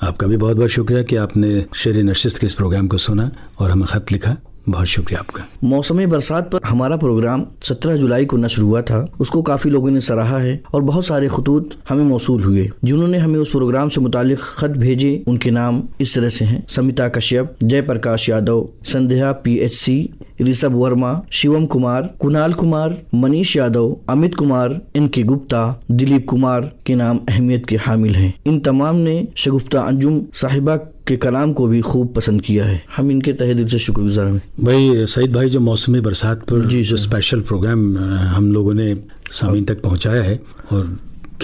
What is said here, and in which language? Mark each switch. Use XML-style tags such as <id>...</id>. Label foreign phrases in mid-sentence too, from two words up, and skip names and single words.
<ur>آپ کا بھی بہت بہت شکریہ کہ آپ نے شعری نشست کے اس پروگرام کو سنا اور ہمیں خط لکھا. بہت شکریہ آپ کا. موسم برسات پر ہمارا پروگرام 17 جولائی کو نشر ہوا تھا. اس کو کافی لوگوں نے سراہا ہے اور بہت سارے خطوط ہمیں موصول ہوئے. جنہوں نے ہمیں اس پروگرام سے متعلق خط بھیجے ان کے نام اس طرح سے ہیں: سمیتا کشیپ، جے پرکاش یادو، سندھیا PHC، رسب ورما، شیوم کمار، کنال کمار، منیش یادو، امت کمار، ان کی گپتا، دلیپ کمار کے نام اہمیت کے حامل ہیں. ان تمام نے شگفتہ انجم صاحبہ کے کلام کو بھی خوب پسند کیا ہے. ہم ان کے تہہ دل سے شکر گزار ہیں. بھائی سعید بھائی، جو موسمی برسات پر جو اسپیشل پروگرام ہم لوگوں نے سامعین تک پہنچایا ہے، اور کیا خوبصورت پروگرام تھا.</ur>